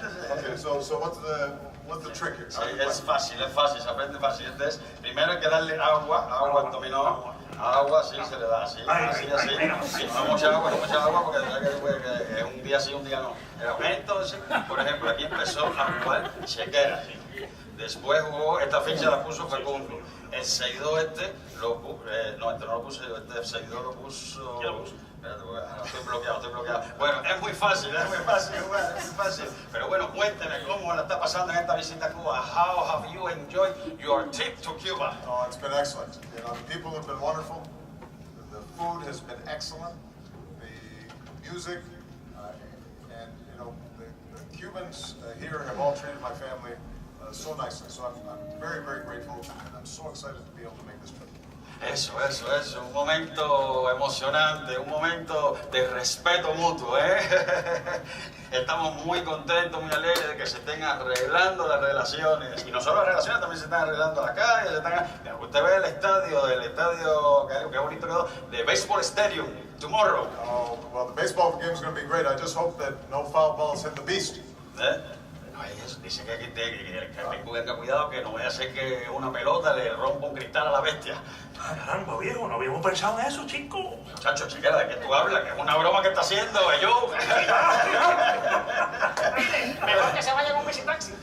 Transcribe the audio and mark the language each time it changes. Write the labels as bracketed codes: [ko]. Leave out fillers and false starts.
[en] Okay, so what's the trick here? [es] Sí, es fácil, se aprende fácil. Entonces, primero hay que darle agua al dominó. Agua, sí, se le da así. Sí, no mucha agua porque es un día sí, un día no. Entonces, por ejemplo, aquí empezó a jugar Chequera. Después jugó, esta ficha la puso Facundo. El seguidor lo puso, no lo puse yo, el seguidor lo puso Espérate, porque estoy bloqueado. Bueno, es muy fácil, jugar, es muy fácil. Pero bueno, cuénteme cómo la está pasando en esta visita a Cuba. [en] How have you enjoyed your trip to Cuba? Oh, it's been excellent. You know, the people have been wonderful. The food has been excellent. The music, and you know, the Cubans here have all treated my family so nicely. So I'm very, very grateful, and I'm so excited to be able to make this trip. [es] Eso, un momento emocionante, un momento de respeto mutuo, ¿eh? Estamos muy contentos, muy alegres de que se estén arreglando las relaciones, y no solo las relaciones, también se están arreglando las calles, Mira, usted ve el estadio, qué bonito quedó, de [en] Baseball Stadium, tomorrow. Oh, well, the baseball game is going to be great. I just hope that no foul balls hit the beast. [es] ¿Eh? No, dice que tenga cuidado que no vaya a ser que una pelota le rompa un cristal a la bestia. Caramba, viejo, no habíamos pensado en eso, chico. Muchacho, chiquera, ¿de qué tú hablas? Que es una broma que está haciendo, yo. Mejor que se vaya con visitaxi.